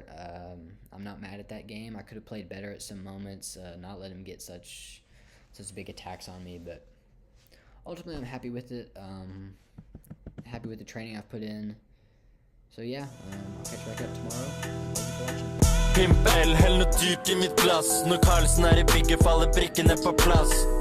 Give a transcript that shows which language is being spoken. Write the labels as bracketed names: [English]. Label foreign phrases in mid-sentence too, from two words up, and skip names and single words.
[English] I'm not mad at that game. I could have played better at some moments, not let him get such big attacks on me, but ultimately I'm happy with it. Happy with the training I've put in. So yeah, I'll catch back up tomorrow. Thank you for watching. [Norwegian] Pimp L, hell noe dyrt i mitt glass. Når Carlsen er i bygget, faller brikkene på plass.